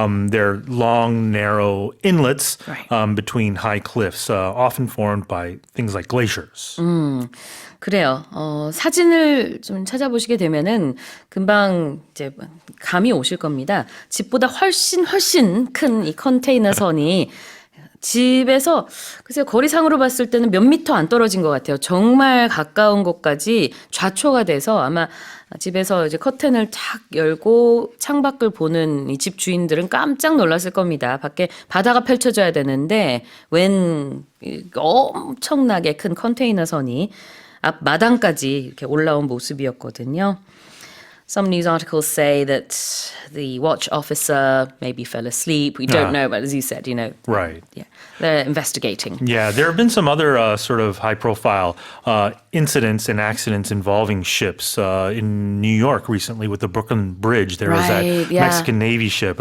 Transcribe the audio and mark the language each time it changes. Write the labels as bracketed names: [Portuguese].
[English] They're long, narrow inlets between high cliffs, often formed by things like glaciers. [Korean] 그래요. 사진을 좀 찾아보시게 되면은 금방 이제 감이 오실 겁니다. 집보다 훨씬 큰 이 컨테이너 선이 집에서 글쎄요, 거리상으로 봤을 때는 몇 미터 안 떨어진 것 같아요. 정말 가까운 곳까지 좌초가 돼서 아마 집에서 이제 커튼을 탁 열고 창밖을 보는 이 집 주인들은 깜짝 놀랐을 겁니다. 밖에 바다가 펼쳐져야 되는데 웬 엄청나게 큰 컨테이너 선이 앞 마당까지 이렇게 올라온 모습이었거든요. [English] Some news articles say that the watch officer maybe fell asleep. We don't know, but as you said, Right. Yeah, they're investigating. Yeah, there have been some other sort of high-profile incidents and accidents involving ships. In New York recently with the Brooklyn Bridge, there was that Mexican Navy ship.